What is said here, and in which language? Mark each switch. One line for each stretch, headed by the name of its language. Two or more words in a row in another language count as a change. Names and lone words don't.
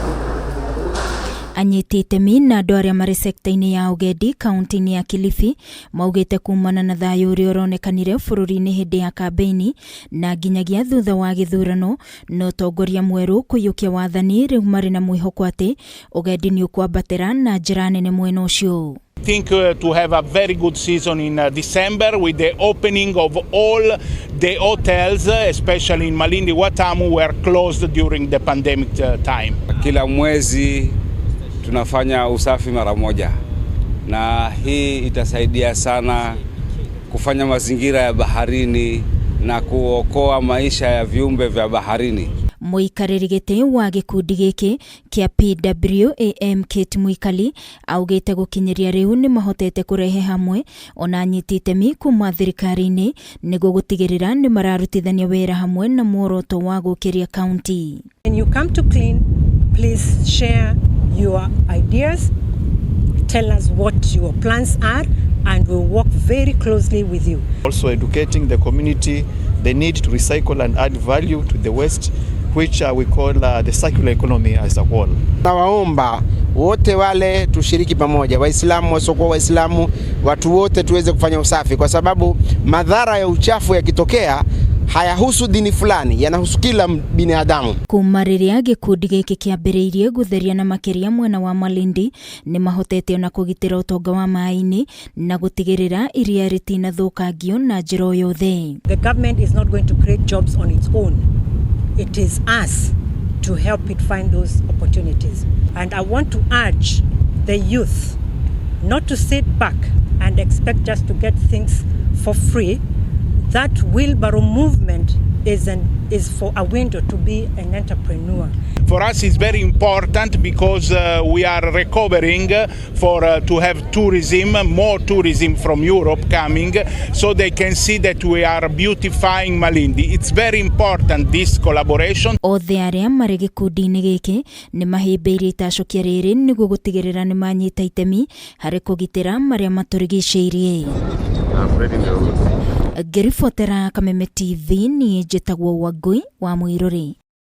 Kikuyu: Anyiti itemi na andu aria mari sekta-ini ya ugendi kaunti ya Kilifi maugite kuumana na thayu uria uronekanire bururi-ini hindi ya kampeini na nginyagia thutha wa githurano no utongoria mweru kuyukia wathani riu mari na mwihoko ati ugendi ni ukwambatira na njira nene mwena ucio.
English: I think to have a very good season in December with the opening of all the hotels, especially in Malindi, Watamu, were closed during the pandemic time.
Swahili: Kila mwezi tunafanya usafi mara moja, na hii itasaidia sana kufanya mazingira ya baharini na kuokoa maisha ya viumbe vya baharini.
Kikuyu: Muikariri giti wa gikundi giki kia PWAM Kate Mwikali augite gukinyiria riu ni mahotete kurehe hamwe ona anyiti itemi kuma thirikari-ini niguo gutigirira ni mararutithania wira hamwe na muoroto wa gukiria kaunti.
English: When you come to clean, please share your ideas, tell us what your plans are, and we'll work very closely with you. Also educating the community the need to recycle and add value to the waste, which we call the circular economy as a whole.
Swahili: Nawaomba wote wale tushiriki pamoja, Waislamu, wasiokuwa Waislamu, watu wote tuweze kufanya usafi, kwa sababu madhara ya uchafu yakitokea hayahusu dini fulani, yanahusu kila binadamu.
Kikuyu: Kumariria gikundi giki kiambiriirie gutheria na makiria mwena wa Malindi ni mahotete na kugitira utonga wa mai-ini na gutigirira iria ritina thukangio na njira yothe.
English: The government is not going to create jobs on its own. It is us to help it find those opportunities. And I want to urge the youth not to sit back and expect just to get things for free. That wheelbarrow movement is for a window to be an entrepreneur. For us it's very important because we are recovering to have tourism, more tourism from Europe coming, so they can see that we are beautifying Malindi. It's very important, this collaboration.
Kikuyu: Othe aria mari gikundi-ini giki ni mahimbiirie itacokia riri niguo gutigirira ni manyita itemi hari kugitira maria maturigicĩirie. Ngiribotera Kameme TV ni njĩtagwo Wangui wa Mwiruri.